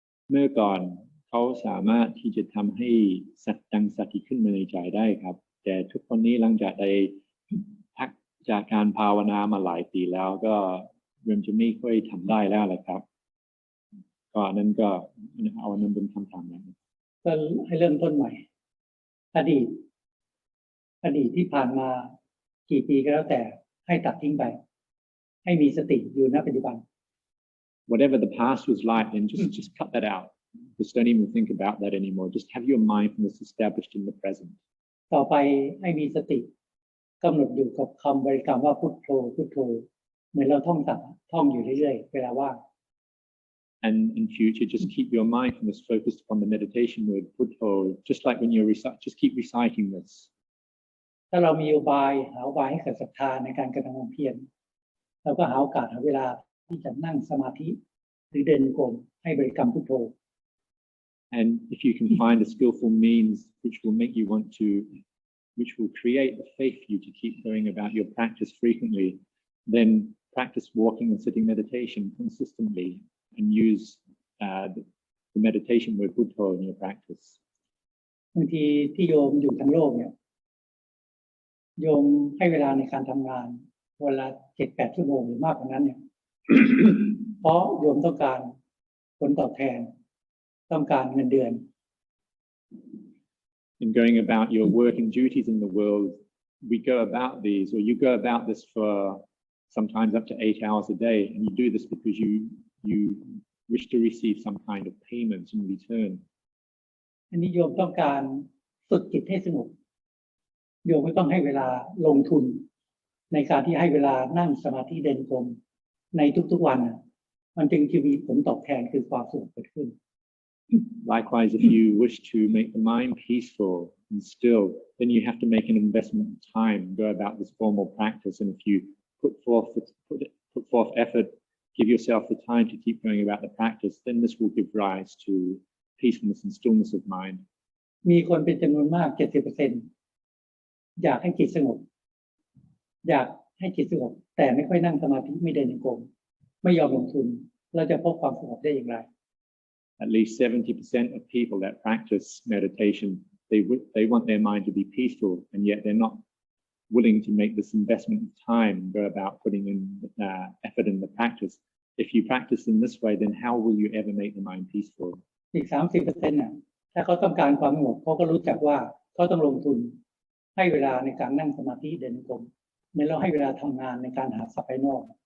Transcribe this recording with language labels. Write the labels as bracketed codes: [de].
[th] เมื่อก่อนเขาสามารถที่จะทำให้ตั้งสติขึ้นมาในใจได้ครับแต่ทุกคนนี้หลังจากได้พักจากการภาวนามาหลายปีแล้วก็เริ่มจะไม่ค่อยทำได้แล้วแหละครับก็นั้นก็เอาอันนั้นเป็นคำถามนั้น ก็ให้เริ่มต้นใหม่อดีตที่ผ่านมากี่ปีก็แล้วแต่ให้ตัดทิ้งไปให้มีสติอยู่ณปัจจุบัน [en] Whatever the past was like, then just cut that out. Just don't even think about that anymore. Just have your mindfulness established in the present. [th] ต่อไปให้มีสติกำหนดอยู่กับคำบริกรรมว่าพุทโธพุทโธเหมือนเราท่องอยู่เรื่อยๆเวลาว่าง [en] And in future, just keep your mindfulness focused upon the meditation word puttho, just like when you just keep reciting this. [th] ถ้าเรามีอุบายหาอุบายให้เกิดศรัทธาในการกระทำความเพียรเราก็หาโอกาสหาเวลาที่จะนั่งสมาธิหรือเดินโกมให้บริกรรมพุทโธ [en] And if you can find a skillful means which will make you want to, which will create the faith for you to keep going about your practice frequently, then practice walking and sitting meditation consistently and use the meditation word puttho in your practice. [th] บางทีที่โยมอยู่ทั้งโลกเนี่ยโยมให้เวลาในการทำงานวันละ 7-8 ชั่วโมงหรือมากกว่านั้นเนี่ย เพราะโยมต้องการผลตอบแทนต้องการเงินเดือน [en] In going about your work and duties in the world, we go about these, or you go about this for sometimes up to 8 hours a day, and you do this because you wish to receive some kind of payment in return. [th] อันนี้โยมต้องการฝึกจิตให้สงบโยมไม่ต้องให้เวลาลงทุนในการที่ให้เวลานั่งสมาธิเดินกรมในทุกๆวันมันจึงจะมีผลตอบแทนคือความสงบเกิดขึ้น [en] Likewise, if you wish to make the mind peaceful and still, then you have to make an investment of time and go about this formal practice. And if you put forth effort, give yourself the time to keep going about the practice, then this will give rise to peacefulness and stillness of mind. [th] มีคนเป็นจำนวนมาก 70% อยากให้จิตสงบอยากให้จิตสงบแต่ไม่ค่อยนั่งสมาธิไม่เดินจงกรมไม่ยอมลงทุนเราจะพบความสงบได้อย่างไร [en] At least 70% of people that practice meditation, they want their mind to be peaceful, and yet they're not willing to make this investment of time and go about putting in effort in the practice. If you practice in this way, then how will you ever make the mind peaceful? [th] อีก 30% น่ะถ้าเขาต้องการความสงบเขาก็รู้จักว่าเขาต้องลงทุนให้เวลาในการนั่งสมาธิเดินจงกรมเหมือนเราให้เวลาทำงานในการหาทรัพย์ภายนอก